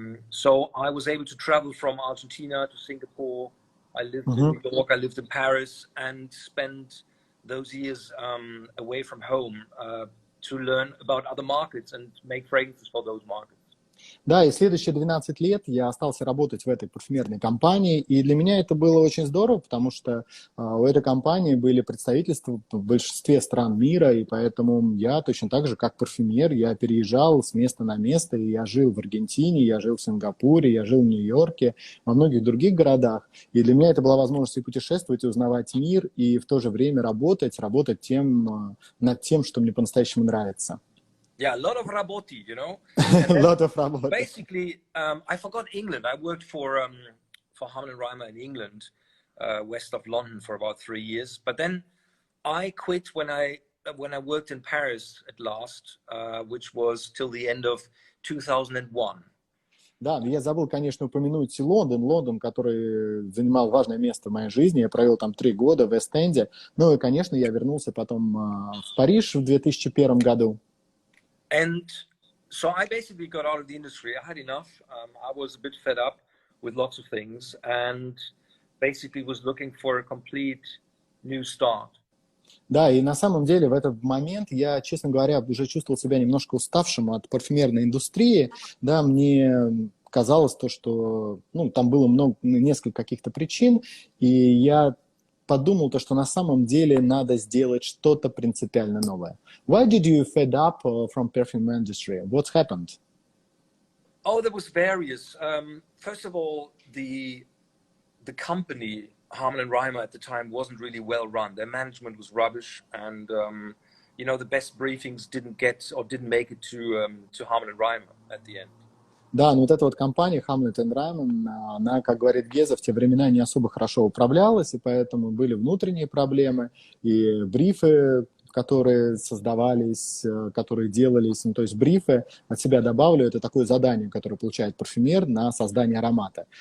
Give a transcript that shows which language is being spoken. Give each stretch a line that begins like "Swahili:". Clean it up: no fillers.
English: So I was able to travel from Argentina to Singapore. I lived in New York, I lived in Paris, and spent those years away from home to learn about other markets and make fragrances for those markets.
Russian: Да, и следующие 12 лет я остался работать в этой парфюмерной компании, и для меня это было очень здорово, потому что у этой компании были представительства в большинстве стран мира, и поэтому я точно так же, как парфюмер, я переезжал с места на место, и я жил в Аргентине, я жил в Сингапуре, я жил в Нью-Йорке, во многих других городах, и для меня это была возможность и путешествовать, и узнавать мир, и в то же время работать над тем, что мне по-настоящему нравится.
English: Yeah, a lot of raboti, A lot of raboti. Basically, I forgot England. I worked for Harman & Reimer in England, west of London, for about 3 years. But then I quit when I worked in Paris at last, which was till the end of 2001.
Russian: Да, но я забыл, конечно, упомянуть Лондон, который занимал важное место в моей жизни. Я провел там 3 года в Эст-Энде. Ну и, конечно, я вернулся потом в Париж в 2001 году.
English: And so I basically got out of the industry. I had enough. I was a bit fed up with lots of things and basically was looking for a complete new start.
Russian: Да, и на самом деле в этот момент я, честно говоря, уже чувствовал себя немножко уставшим от парфюмерной индустрии. Да, мне казалось что там было несколько каких-то причин, и я подумал что на самом деле надо сделать что-то принципиально новое.
English: Why did you fed up from perfume industry? What's happened? Oh, there was various. First of all, the company, Harman & Reimer at the time, wasn't really well run. Their management was rubbish, and the best briefings didn't make it to Harman & Reimer at the end.
Russian: Да, но эта компания Hamlet & Reimer, она, как говорит Геза, в те времена не особо хорошо управлялась, и поэтому были внутренние проблемы, и брифы, которые создавались, которые делались, то есть брифы, от себя добавлю, это такое задание, которое получает парфюмер на создание аромата.